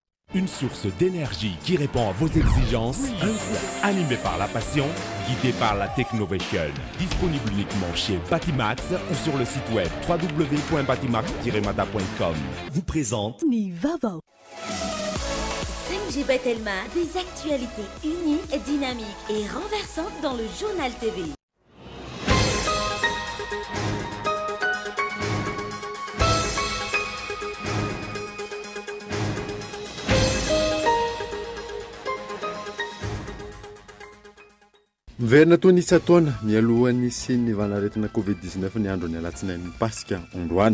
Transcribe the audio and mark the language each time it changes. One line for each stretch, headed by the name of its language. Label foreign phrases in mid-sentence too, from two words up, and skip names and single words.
French: Une source d'énergie qui répond à vos exigences. Un site animé par la passion, guidé par la technovation. Disponible uniquement chez Batimax ou sur le site web www.batimax-mata.com. Vous présente Nivavo. 5G Batelma, des actualités uniques, dynamiques et renversantes dans le journal TV.
Malagasy: Miverina toa nisy ataona mialohan'ny sy ny vanaretina Covid-19 ny andro ny alatsinainy Pasika androany.